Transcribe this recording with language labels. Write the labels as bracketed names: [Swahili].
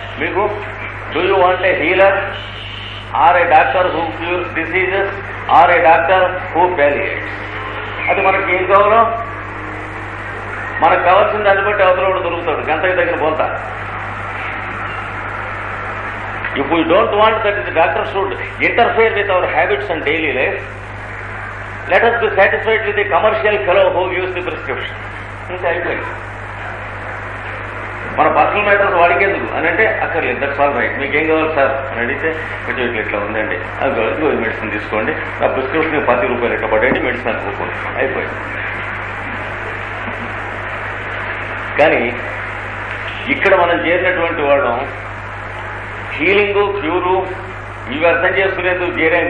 [English] మీకు do you want a healer or a doctor who cure diseases or a doctor who palliates? [Telugu] అది మనకి ఏం కావాలో మనకు కావాల్సిన దాన్ని బట్టి అవతల కూడా దొరుకుతాడు, గంటకి తగిన పోతా. [English] If we don't want that the doctor should interfere with our habits and daily life, let us be satisfied with the commercial fellow who gives the prescription. [Telugu] ఇంకా అయిపోయింది. మన పర్సనల్ మ్యాటర్స్ వాడికేందుకు అని అంటే అక్కర్లేదు, [English] That's all right. [Telugu] మీకేం కావాలి sir అని అడిగితే కొంచెం ఇట్లా ఉందండి, అది మెడిసిన్ తీసుకోండి, ఆ ప్రిస్క్రిప్షన్ 10 రూపాయలు ఇట్లా పడండి, మెడిసిన్ అనుకోండి, అయిపోయింది. కానీ ఇక్కడ మనం చేరినటువంటి వాళ్ళం హీలింగు, క్యూరు ఇవి అర్థం చేసుకునేందుకు చేరాం.